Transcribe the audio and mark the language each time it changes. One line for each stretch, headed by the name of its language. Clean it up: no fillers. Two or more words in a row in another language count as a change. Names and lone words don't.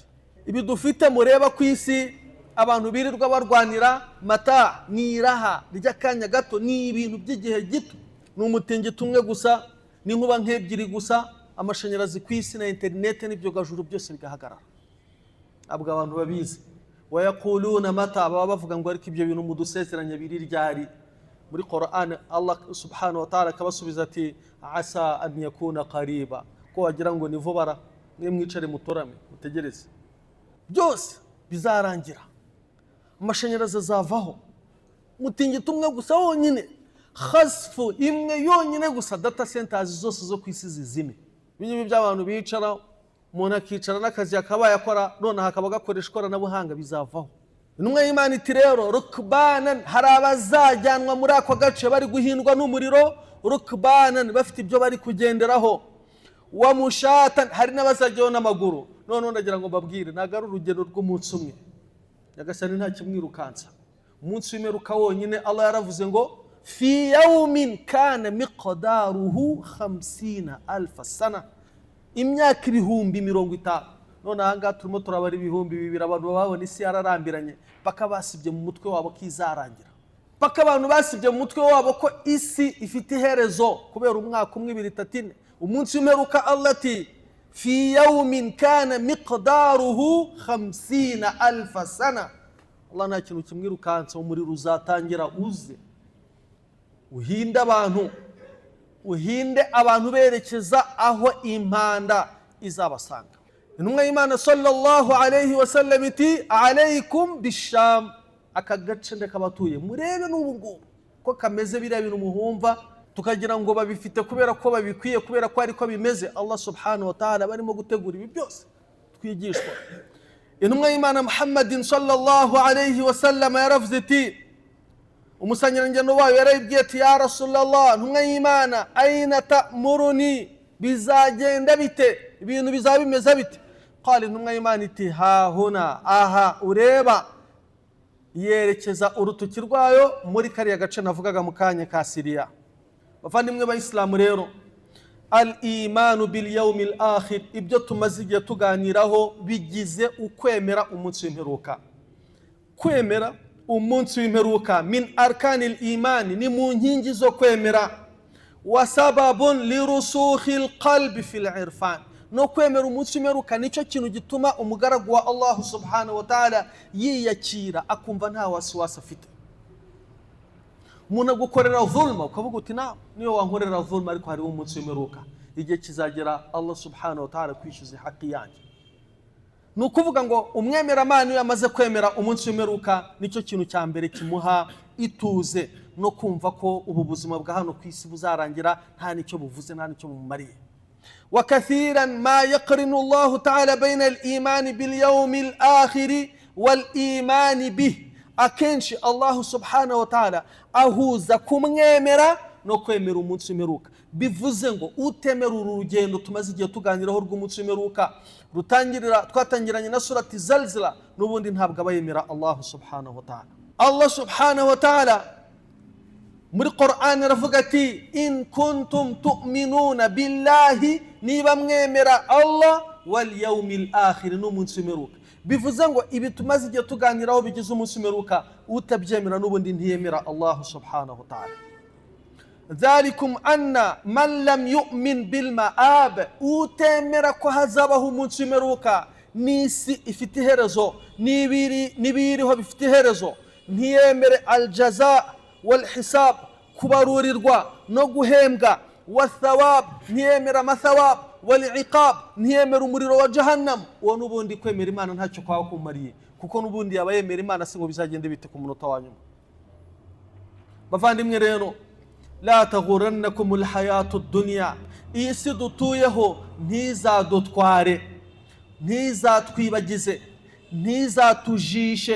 Kinyarwanda: Ibi dufite mureba ku isi abantu birirwa barwanira mata n'iraha ry'akanya gato, ni ibintu by'igihe gito, ni umutingito umwe gusa, ni nkuba nk'ebyiri gusa, amashanyarazi ku isi na internet n'ibyogajuru byose bigahagarara. Abwo abantu babizi.
Arabic: ويقولون متى,
Kinyarwanda: baba bavuga ngo ariko ibyo bintu mudusezeranya biri ryari? Muri Qur'an Allah
Arabic: سبحانه وتعالى
Kinyarwanda: akabasubiza ati
Arabic: عسى أن يكون قريبا,
Kinyarwanda: ko wagira ngo ni vuba, mwe mwicare mutorame mutegereze. Byose bizarangira, amashanyarazi azavaho, mutingito umwe gusa wonyine, khasfu imwe yonyine gusa,
English: data centers
Kinyarwanda: zose zo ku isi zizime. Binyi by'abantu bicara, umuntu akicara n'akazi akabaye akora, none hakaba gakoresha ikoranabuhanga, bizavaho. Intumwa y'Imana iti rero rukbanan, hari abazajyanwa muri ako gace bari guhindwa n'umuriro, rukbanan, bafite ibyo bari kugenderaho.
Arabic: ومشاة,
Kinyarwanda: hari n'abazajyaho n'amaguru. None ndagira ngo mbabwire, ntago ari urugendo rw'umunsi umwe, Nyagasani nta kimwirukansa. Umunsi w'imperuka wonyine Allah yaravuze ngo
Arabic: في يوم كان مقداره 50,000 سنة,
Kinyarwanda: imyaka 50,000. None ahangaha turimo turabara 2,000, abantu babona isi yararambiranye, paka basibye mu mutwe wabo kizarangira, paka abantu basibye mu mutwe wabo ko isi ifite iherezo kubera umwaka umwe 2 3 4. Umunsi w'imperuka Allah ati
Arabic: في يوم كان مقداره 50,000 سنة.
Kinyarwanda: Allah nta kintu kimwirukansa, umuriro uzatangira uze uhinde abantu, uhinde abantu berekeza aho impanda izabasanga. Intumwa y'Imana
Arabic: صلى الله عليه وسلم
Kinyarwanda: iti
Arabic: عليكم بالشام,
Kinyarwanda: aka gace ndakabatuye murebe n'ubu ngubu ko kameze biriya bintu muhumva, tukagira ngo babifite kubera ko babikwiye, kubera ko ariko bimeze. Allah
Arabic: سبحانه وتعالى
Kinyarwanda: barimo gutegura ibi byose twigishwa. Intumwa y'Imana Muhammadin
Arabic: صلى الله عليه وسلم
Kinyarwanda: yaravuze iti, umusangirangendo wayo yarayibwiye ati
Arabic: يا رسول الله,
Kinyarwanda: intumwa y'Imana
Arabic: أين تأمرني,
Kinyarwanda: bizagenda bite, ibintu bizaba bimeze bite? Qala, intumwa y'Imana iti
Arabic: ها هنا,
Kinyarwanda: aha ureba, yerekeza urutuki rwayo muri kariya gace navugaga mu kanya ka Syria. Bavandimwe b'Islamu rero,
Arabic: الإيمان باليوم الآخر,
Kinyarwanda: ibyo tumaze igihe tuganiraho bigize ukwemera umunsi w'imperuka. Kwemera umunsi w'imperuka
Arabic: من أركان الإيمان,
Kinyarwanda: ni mu nkingi zo kwemera.
Arabic: وسبب لرسوخ القلب في العرفان,
Kinyarwanda: no kwemera umunsi w'imperuka nicyo kintu gituma umugaragu wa Allah
Arabic: سبحانه وتعالى
Kinyarwanda: yiyakira, akumva nta wasiwasi afite. Umuntu agukorera dhulma ukavuga uti niyo wankorera dhulma, ariko hari umunsi w'imperuka, igihe kizagera Allah
Arabic: سبحانه وتعالى
Kinyarwanda: kwishyuza haki yanjye. Ni ukuvuga ngo umwemeramana iyo amaze kwemera umunsi w'imperuka, nicyo kintu cya mbere kimuha ituze no kumva ko ubu buzima bwa hano ku isi buzarangira, nta nicyo buvuze, nta nicyo bumumariye.
Arabic: وكثيرا ما يقرن الله تعالى بين الإيمان باليوم الآخر والإيمان به,
Kinyarwanda: akenshi Allah
Arabic: سبحانه وتعالى
Kinyarwanda: ahuza kumwemera no kwemera umunsi w'imperuka. Bivuze ngo utemera uru rugendo tumaze igihe tuganiraho rw'umunsi w'imperuka, twatangiranye na surati Zalzala, n'ubundi ntabwo abayemera Allah
Arabic: سبحانه وتعالى.
Kinyarwanda: Allah
Arabic: سبحانه وتعالى
Kinyarwanda: muri Qur'an aravuga ati
Arabic: إن كنتم تؤمنون بالله,
Kinyarwanda: niba mwemera Allah,
Arabic: واليوم الآخر,
Kinyarwanda: n'umunsi w'imperuka. Bivuze ngo ibi tumaze igihe tuganiraho bigize umunsi w'imperuka, utabyemera n'ubundi ntiyemera Allah
Arabic: سبحانه وتعالى. ذلكم أن من لم يؤمن بالمآب,
Kinyarwanda: utemera ko hazabaho umunsi w'imperuka, n'isi ifite iherezo, n'ibiriho bifite iherezo, ntiyemere
Arabic: الجزاء والحساب,
Kinyarwanda: kubarurirwa no guhembwa,
Arabic: والثواب,
Kinyarwanda: ntiyemera amathawab,
Arabic: والعقاب,
Kinyarwanda: ntiyemera umuriro wa jahannam. Uwo n'ubundi kwemera Imana ntacyo kwaba kumariye, kuko n'ubundi yabayemera Imana singo bizagende bite ku munota wa nyuma. bavandimwe rero,
Arabic: لا تغرنكم الحياة الدنيا,
Kinyarwanda: iyi si dutuyeho ntizadutware, ntizatwibagize, ntizatujishe.